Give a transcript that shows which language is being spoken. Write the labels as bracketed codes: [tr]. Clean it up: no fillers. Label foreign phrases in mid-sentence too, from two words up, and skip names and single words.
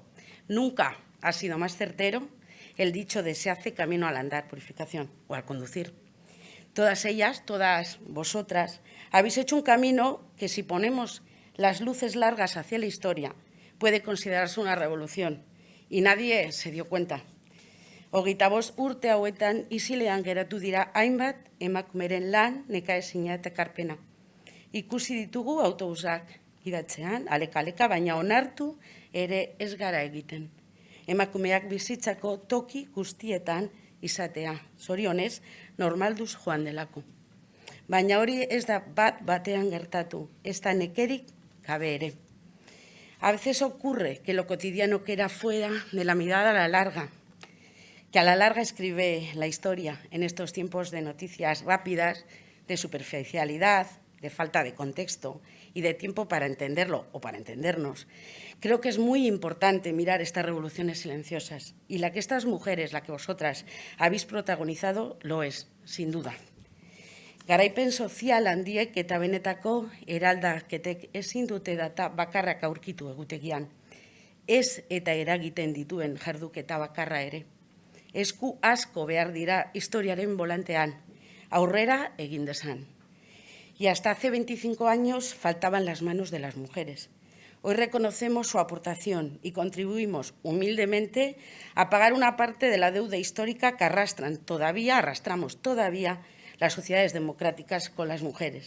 [es] Nunca ha sido más certero el dicho de se hace camino al andar, Purificación, o al conducir. Todas ellas, todas vosotras, habéis hecho un camino que, si ponemos las luces largas hacia la historia, puede considerarse una revolución. Y nadie se dio cuenta. [eu] Hogeita bost urte hauetan isilean geratu dira hainbat emakumeren lan nekaezina eta ekarpena. Ikusi ditugu autobusak idatzean, aleka-aleka, baina onartu ere ez gara egiten. Emakumeak bizitzako toki guztietan izatea, zorionez, normalduz joan delako. Baina hori ez da bat batean gertatu, ez da nekerik gabe ere. [es] A veces ocurre que lo cotidiano queda fuera de la mirada a la larga, que a la larga escribe la historia en estos tiempos de noticias rápidas, de superficialidad, de falta de contexto y de tiempo para entenderlo o para entendernos. Creo que es muy importante mirar estas revoluciones silenciosas y la que estas mujeres, la que vosotras habéis protagonizado, lo es, sin duda. [eu] Garaipen sozial handiek eta benetako eraldaketek ezin dute data bakarrak aurkitu egutegian. Ez eta eragiten dituen jarduketa bakarra ere. Esku asko behar dira historiaren volantean, aurrera egin dezan. [es] Y hasta hace 25 años faltaban las manos de las mujeres. Hoy reconocemos su aportación y contribuimos humildemente a pagar una parte de la deuda histórica que arrastramos todavía las sociedades democráticas con las mujeres.